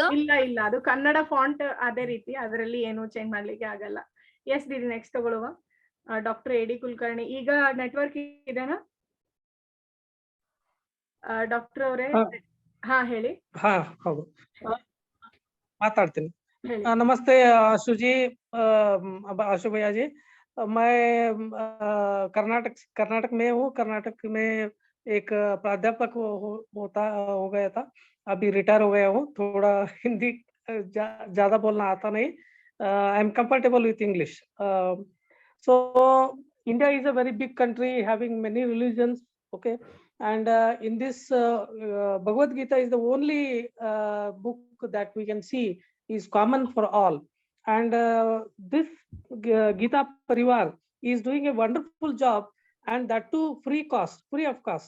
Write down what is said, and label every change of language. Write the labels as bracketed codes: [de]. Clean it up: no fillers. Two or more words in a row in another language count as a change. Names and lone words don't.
[kn] ಇಲ್ಲ, ಅದು ಕನ್ನಡ ಫಾಂಟ್ ಅದೇ ರೀತಿ, ಅದರಲ್ಲಿ ಏನು ಚೇಂಜ್ ಮಾಡ್ಲಿಕ್ಕೆ ಆಗಲ್ಲ. ಎಸ್ ದೀದಿ, ನೆಕ್ಸ್ಟ್ ತಗೊಳ್ಳುವ. ಡಾಕ್ಟರ್ ಎ ಡಿ ಕುಲಕರ್ಣಿ. ಈಗ ನೆಟ್ವರ್ಕ್ ಇದೆನಾ ಡಾಕ್ಟರ್ ಅವರೇ? ಹಾ ಹೇಳಿ. ಹಾ ಹೌದು, ಮಾತಾಡ್ತೀನಿ. [hi] नमस्ते आशु जी, आशु भैया जी। मैं कर्नाटक में हूँ। कर्नाटक में एक प्राध्यापक हो गया था, अभी रिटायर हो गया हूँ। थोड़ा हिंदी ज्यादा बोलना आता नहीं। [en] I am comfortable with English. So India is a very big country having many religions, okay, and in this Bhagavad Gita is the only book that we can see is common for all, and this Gita Parivar is doing a wonderful job, and that too free of cost.